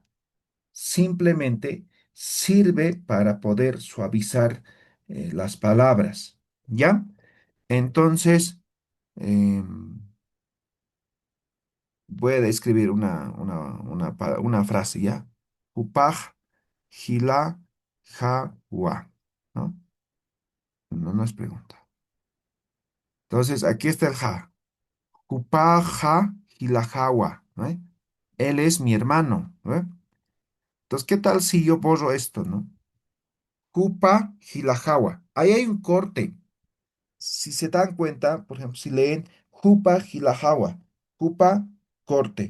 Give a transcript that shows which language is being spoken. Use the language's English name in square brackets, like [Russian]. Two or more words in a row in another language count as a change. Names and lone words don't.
[Spanish] Simplemente sirve para poder suavizar las palabras, ¿ya? Entonces, em, voy a describir una frase, ¿ya? [Aymara] Upaj, gila, ja, wa, [Spanish] ¿no? No, no es pregunta. Entonces, aquí está el ja. [Aymara] Upaja Hilajawa, [Spanish] ¿no? Él es mi hermano, ¿no? Entonces, ¿qué tal si yo borro esto, ¿no? [Aymara] Kupa Hilajawa. [Spanish] Ahí hay un corte. Si se dan cuenta, por ejemplo, si leen [Aymara] Jupa Hilajawa, Jupa, [Spanish] corte.